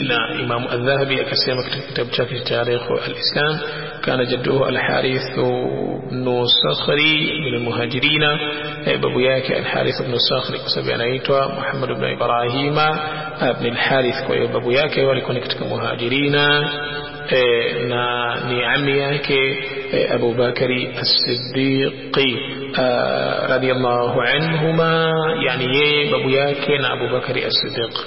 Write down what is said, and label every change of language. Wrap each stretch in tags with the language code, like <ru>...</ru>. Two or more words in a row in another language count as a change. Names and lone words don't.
<sw>Na Imam al-Dhahabi akasema katika kitabu chake Tarikh al-Islam,</sw> <ar>كان جده الحارث بن صخر من المهاجرين,</ar> <sw>babu yake al-Harith ibn Sakhri kwa sababu anaitwa Muhammad ibn Ibrahim ibn al-Harith. Kwa hiyo babu yake walikuwa ni katika Muhajirina, na ni ammi yake Abu Bakari as-Siddiq</sw> <ar>رضي الله عنهما,</ar> <sw>yani yeye babu yake na Abu Bakari as-Siddiq.</sw>